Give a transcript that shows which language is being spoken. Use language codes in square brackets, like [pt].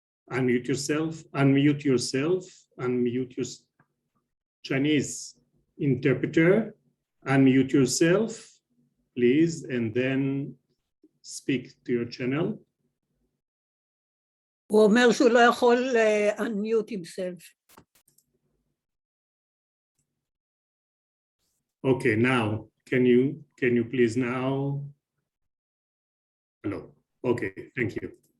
[en] Unmute yourself, unmute yourself, unmute your Chinese interpreter, unmute yourself, please, and then speak to your channel. [he] הוא אומר שהוא לא יכול [en] unmute himself. Okay, now, can you please now? Hello. Okay, thank you.